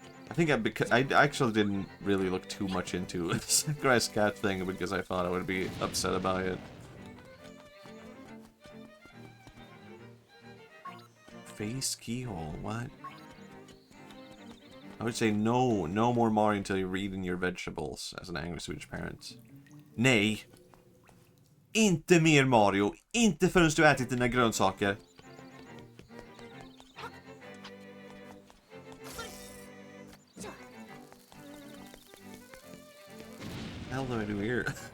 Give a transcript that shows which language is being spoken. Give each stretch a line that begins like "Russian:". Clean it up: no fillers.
English: I think I actually didn't really look too much into the Sakurai's cat thing because I thought I would be upset about it. Face keyhole, what? I would say no more Mario until you're eating your vegetables as an angry Swedish parent.
Swedish: Nej! Inte mer Mario! Inte förrän du ätit dina grönsaker!
English: What the hell do I do here?